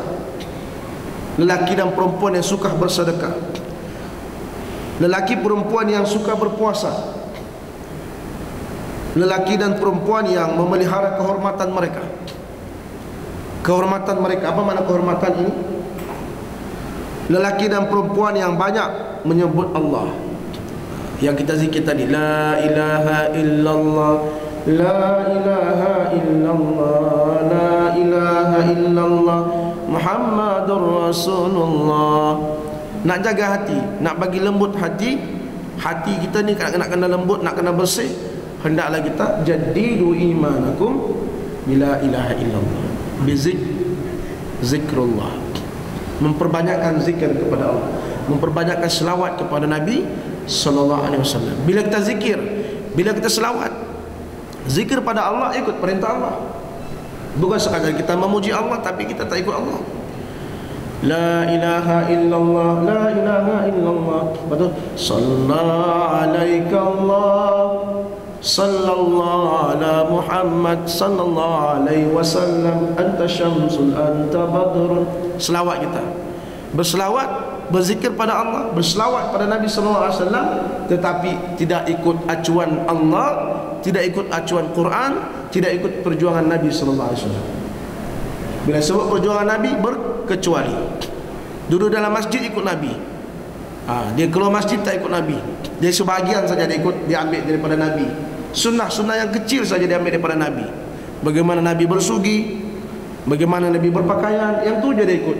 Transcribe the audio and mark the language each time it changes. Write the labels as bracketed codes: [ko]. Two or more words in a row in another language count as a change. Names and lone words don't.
[ms] Lelaki dan perempuan yang suka bersedekah, lelaki perempuan yang suka berpuasa, lelaki dan perempuan yang memelihara kehormatan mereka. Kehormatan mereka, apa makna kehormatan ini? Lelaki dan perempuan yang banyak menyebut Allah. Yang kita zikir tadi, [ar] لا إله إلا الله، لا إله إلا الله، لا إله إلا الله، محمد رسول الله. [ms] Nak jaga hati, nak bagi lembut hati. Hati kita ni nak kena lembut, nak kena bersih. Hendaklah kita [ar] جددوا إيمانكم بلا إله إلا الله, [ms] zikrullah, memperbanyakkan zikir kepada Allah, memperbanyakkan selawat kepada Nabi [ar] صلى الله عليه وسلم. [ms] Bila kita zikir, bila kita selawat, zikir pada Allah, ikut perintah Allah. Bukan sekadar kita memuji Allah tapi kita tak ikut Allah. [ar] لا إله إلا الله، لا إله إلا الله. [ms] Betul? [ar] صلى الله عليك الله، صلى الله على محمد صلى الله عليه وسلم، أنت شمس أنت بدر. [ms] Selawat kita, berselawat, berzikir pada Allah, berselawat pada Nabi [ar] صلى الله عليه وسلم, [ms] tetapi tidak ikut acuan Allah, tidak ikut acuan Quran, tidak ikut perjuangan Nabi [ar] صلى الله عليه وسلم. [ms] Bila sebut perjuangan Nabi, berkecuali. Duduk dalam masjid ikut Nabi, dia keluar masjid tak ikut Nabi. Dia sebahagian saja dia ikut, dia ambil daripada Nabi. Sunnah-sunnah yang kecil saja dia ambil daripada Nabi. Bagaimana Nabi bersugi, bagaimana Nabi berpakaian, yang tu je dia ikut.